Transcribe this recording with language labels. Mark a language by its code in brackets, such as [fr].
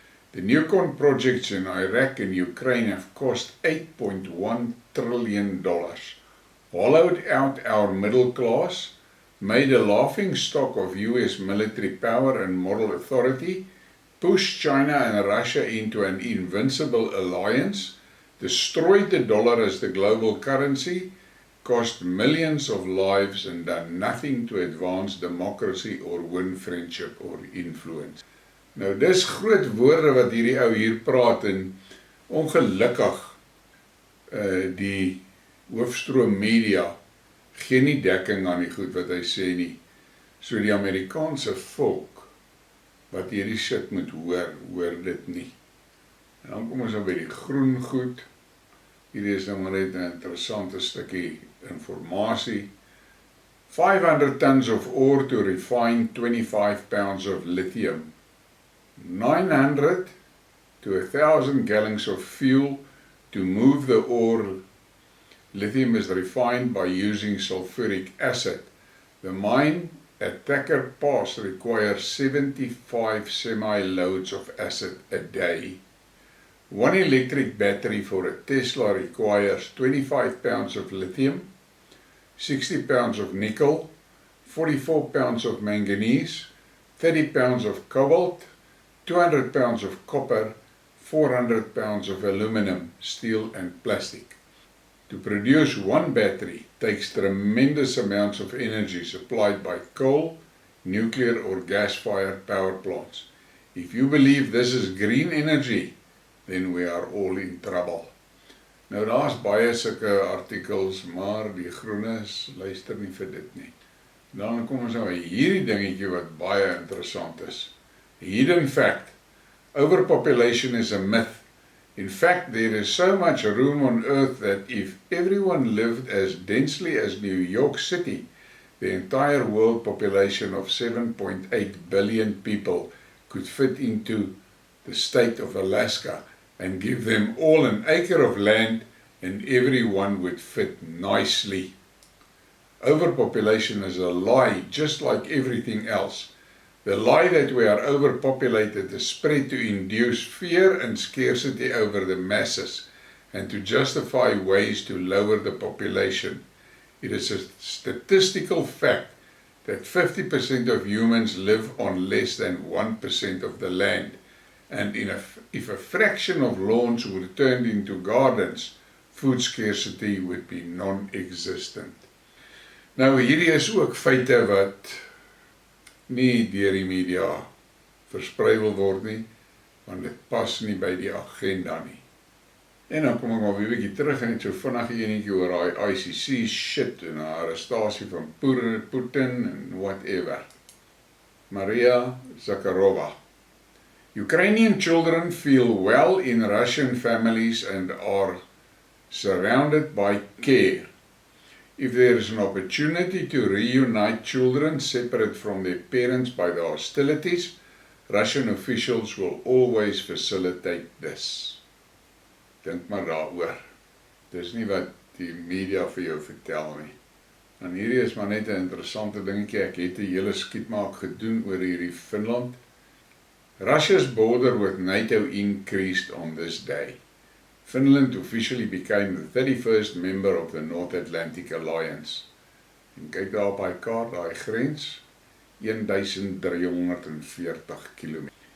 [en] The Newcon projects in Iraq and Ukraine have cost $8.1 trillion, hollowed out our middle class, made a laughingstock of US military power and moral authority, pushed China and Russia into an invincible alliance, destroyed the dollar as the global currency, cost millions of lives and done nothing to advance democracy or win friendship or influence. [af] Nou dis groot woorde wat hierdie ou hier praat en ongelukkig die hoofstroom media gee nie dekking aan die goed wat hy sê nie. So die Amerikaanse volk wat hierdie shit moet hoor dit nie. En dan kom ons nou by die groen goed. Hierdie is nou maar net 'n interessante stukkie informasie. [en] 500 tons of ore to refine 25 pounds of lithium. 900 to 1,000 gallons of fuel to move the ore. Lithium is refined by using sulfuric acid. The mine at Thacker Pass requires 75 semi-loads of acid a day. One electric battery for a Tesla requires 25 pounds of lithium, 60 pounds of nickel, 44 pounds of manganese, 30 pounds of cobalt, 200 pounds of copper, 400 pounds of aluminum, steel and plastic. To produce one battery takes tremendous amounts of energy supplied by coal, nuclear or gas-fired power plants. If you believe this is green energy, then we are all in trouble. [af] Nou daar's baie sulke artikels, maar die groenes luister nie vir dit nie. Dan kom ons nou by hierdie dingetjie wat baie interessant is. [en] Hidden fact, overpopulation is a myth. In fact, there is so much room on earth that if everyone lived as densely as New York City, the entire world population of 7.8 billion people could fit into the state of Alaska and give them all an acre of land and everyone would fit nicely. Overpopulation is a lie, just like everything else. The lie that we are overpopulated is spread to induce fear and scarcity over the masses and to justify ways to lower the population. It is a statistical fact that 50% of humans live on less than 1% of the land. And if a fraction of lawns were turned into gardens, food scarcity would be non-existent. [af] Nou hierdie is ook feite wat nie deur die media versprei wil word nie, want dit pas nie by die agenda nie. En dan kom ek maar weer 'n bietjie terug en net so vinnig enetjie oor daai ICC shit en die arrestasie van Putin en whatever. [en] Maria Zakharova. Ukrainian children feel well in Russian families and are surrounded by care. If there is an opportunity to reunite children separate from their parents by the hostilities, Russian officials will always facilitate this. [af] Dink maar daaroor. Dis nie wat die media vir jou vertel nie. En hierdie is maar net 'n interessante dingetjie. Ek het 'n hele Skidmark gedoen oor hierdie Finland. [en] Russia's border with NATO increased on this day. Finland officially became the 31st member of the North Atlantic Alliance. [af] En kyk daar op die kaart, daai grens, 1340 km.